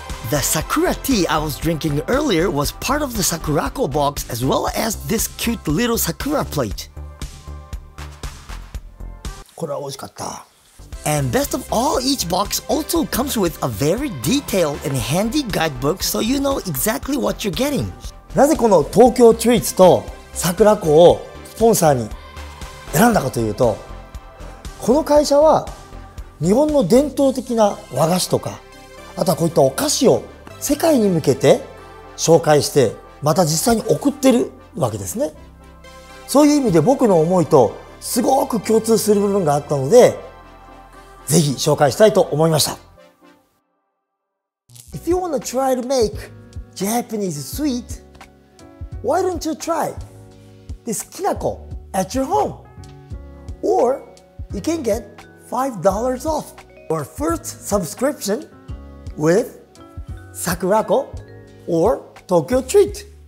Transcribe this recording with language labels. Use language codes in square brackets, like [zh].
[en] The Sakura tea I was drinking earlier was part of the Sakuraco box as well as this cute little Sakura plate. [ja] これは美味しかった。 [en] And best of all, each box also comes with a very detailed and handy guidebook so you know exactly what you're getting. [ja] なぜこの東京トリーツと桜子をスポンサーに選んだかというと、この会社は日本の伝統的な和菓子とか、あとはこういったお菓子を世界に向けて紹介して、また実際に送ってるわけですね。そういう意味で僕の思いとすごく共通する部分があったので、ぜひ紹介したいと思いました。 [en] If you want to try to make Japanese sweet, why don't you try this Kinako at your home? Or you can get $5 off your first subscription with Sakuraco or Tokyo Treat.